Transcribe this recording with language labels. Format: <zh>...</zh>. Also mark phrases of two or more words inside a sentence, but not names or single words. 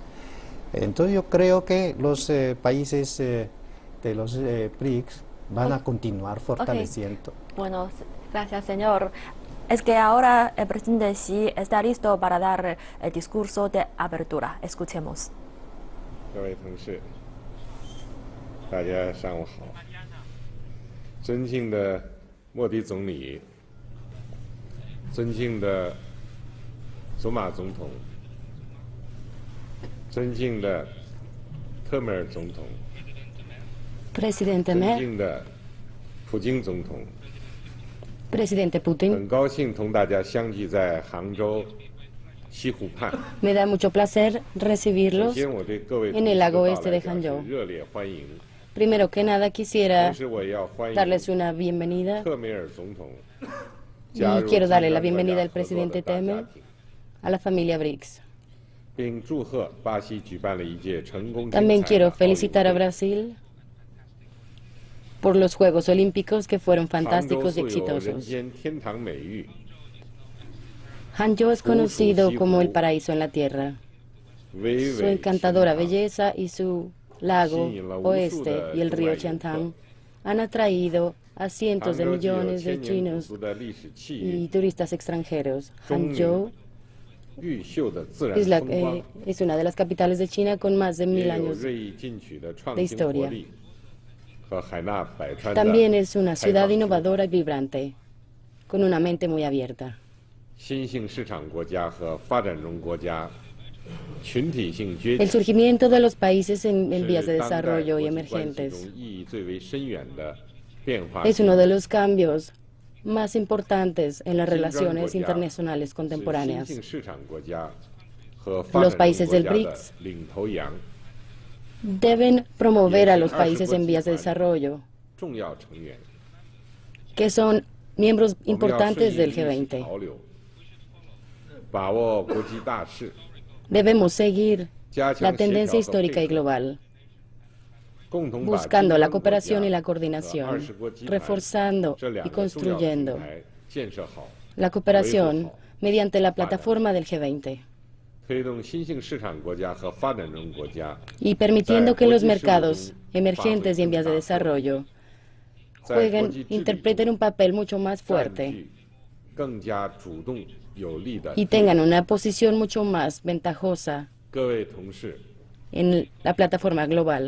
<es>Entonces yo creo que los países de los BRICS van a continuar fortaleciendo. Okay. Bueno, gracias, señor. Es que ahora el presidente Xi está listo para dar el discurso de apertura. Escuchemos.</es> <zh>各位同事，大家上午好。尊敬的莫迪总理，尊敬的祖马总统，尊敬的特梅尔总统，</zh> <es>Presidente</es> <zh>尊</zh> <es>Mer,</es> <zh>敬的普京总统，</zh> <es>Presidente Putin,</es> <zh>很高兴同大家相聚在杭州西湖畔。</zh> <es>me da mucho placer</es> <zh>首</zh> <es>recibirlos</es> <zh>先，我对各位</zh> <es>en</es> <zh>同</zh> <es>el</es> <zh>事的</zh> <es>lago</es> <zh>到</zh> <es>este</es> <zh>来</zh> <es>de</es> <zh>表示</zh> <es>Hangzhou.</es> <zh>热烈欢迎。</zh> <es>Primero que nada</es> <zh>同</zh> <es>quisiera</es> <zh>时，我也要欢迎</zh> <es>darles una bienvenida</es> <zh>特梅尔总统</zh> <es>y</es> <zh>加入</zh> <es>quiero darle la</es> <zh>金砖国</zh> <es>bienvenida</es> <zh>家</zh> <es>al</es> <zh>合作的</zh> <es>presidente</es> <zh>大家</zh> <es>Temer</es> <zh>庭，</zh> <es>a la familia BRICS.</es> <zh>并祝贺巴西举办了一届成功精</zh> <es>También</es> <zh>彩</zh> <es>quiero</es> <zh>的奥运</zh> <es>felicitar a</es> <zh>会。</zh> <es>Brasil por los Juegos Olímpicos que fueron</es> <zh>杭州</zh> <es>fantásticos y</es> <zh>素有人</zh> <es>exitosos.</es> <zh>间天堂美誉，</zh> <es>Hangzhou es conocido como el paraíso en la tierra.</es> <zh>巍</zh> <es>Su</es> <zh>巍</zh> <es>encantadora</es> <zh>胸膛</zh> <es>belleza y su lago oeste y el río Qiantang han atraído a cientos de</es> <zh>杭州具有</zh> <es>millones de</es> <zh>千年古</zh> <es>chinos</es> <zh>都的历史气</zh> <es>y</es> <zh>韵，</zh> <es>turistas extranjeros.</es> <zh>钟鸣</zh> <es>Hangzhou</es> <zh>毓秀的自然</zh> <es>es,</es> <zh>风光，</zh> <es>es una de las capitales de China con más de</es> <zh>也</zh> <es>1000</es> <zh>有</zh> <es>años.</es> <zh>锐意进取的创</zh> <es>de</es> <zh>新活</zh> <es>historia.</es> <zh>力和海纳百川的</zh> <es>También es una</es> <zh>开</zh> <es>ciudad</es> <zh>放性</zh> <es>innovadora y vibrante, con una mente muy abierta.</es> <zh>新兴市场国家和发展中国家群体性崛</zh> <es>El</es> <zh>起，</zh> <es>surgimiento de los países en</es> <zh>是</zh> <es>vías de</es> <zh>当代</zh> <es>desarrollo</es> <zh>国</zh> <es>y</es> <zh>际关系</zh> <es>emergentes</es> <zh>中意义最为深远的变化</zh> <es>es</es> <zh>性</zh> <es>uno de los cambios más importantes en las</es> <zh>金砖</zh> <es>relaciones</es> <zh>国家</zh> <es>internacionales</es> <zh>是新</zh> <es>contemporáneas.</es> <zh>兴市场国家和发</zh> <es>Los</es> <zh>展中</zh> <es>países</es> <zh>国</zh> <es>del</es> <zh>家的</zh> <es>BRICS</es> <zh>领头羊、</zh> <es>Deben promover a los Y es países en el vías de archivo desarrollo,</es> <zh>重要成员。</zh> <es>que son miembros</es> <zh>我们要</zh> <es>importantes</es> <zh>顺应</zh> <es>del</es> <zh>历史</zh> <es>G20.</es> <zh>潮流，把握国际大势，</zh> <es>Debemos seguir</es> <zh>加</zh> <es>la</es> <zh>强协</zh> <es>tendencia</es> <zh>调和</zh> <es>histórica y</es> <zh>配合，</zh> <es>global, buscando la cooperación y la coordinación, reforzando y construyendo la cooperación mediante la plataforma del G20 y permitiendo que los mercados emergentes y en vías de desarrollo interpreten un papel mucho más fuerte y tengan una posición mucho más ventajosa en la plataforma global.</es>